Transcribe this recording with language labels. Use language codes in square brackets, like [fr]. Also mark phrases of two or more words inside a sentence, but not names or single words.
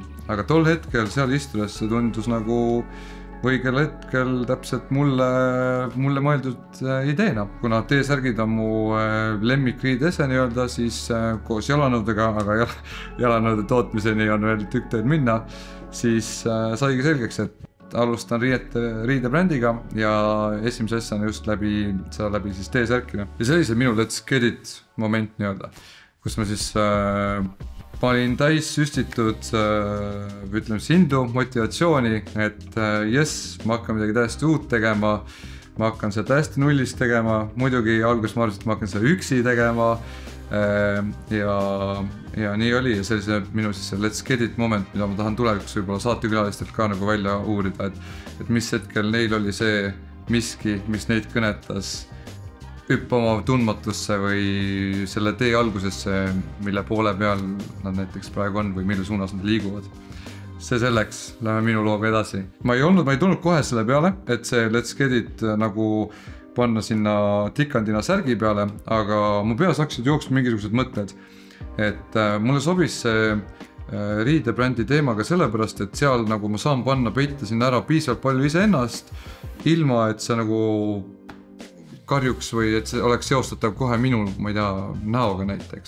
[et] Aga tol hetkel seal istudes see tundus nagu õigel hetkel täpselt mulle mõeldud ideena, kuna T-särgid on mu lemmikriidese nii-öelda siis koos jalanõudega, aga jalanõude tootmiseni on veel tükk tööd minna, siis saigi selgeks, et alustan riidebrändiga ja esimese asjana just läbi siis T-särkina. Ja see oli see minu [en] let's get it [et] moment nii-öelda, kus ma siis panin täis süstitud indu, motivatsiooni, et yes, ma hakkan midagi täiesti uut tegema, ma hakkan seda täiesti nullist tegema, muidugi alguses ma arvasin, et ma hakkan seda üksi tegema ja nii oli ja see oli see minu siis see [en] let's get it [et] moment, mida ma tahan tulevikus võib-olla saatekülalistelt ka nagu välja uurida, et mis hetkel neil oli see miski, mis neid kõnetas hüppama tundmatusse või selle tee algusesse, mille poole peal nad näiteks praegu on või mille suunas nad liiguvad. See selleks, lähme minu looga edasi. Ma ei tulnud kohe selle peale, et see [en] let's get it [et] nagu panna sinna tikandina särgi peale, aga mu peas hakkasid jooksma mingisugused mõtted. Et mulle sobis see riidebrändi teemaga sellepärast, et seal nagu ma saan panna peita sinna ära piisavalt palju iseennast, ilma et see nagu karjuks või et see oleks seostatav kohe minu, ma ei tea, näoga näiteks.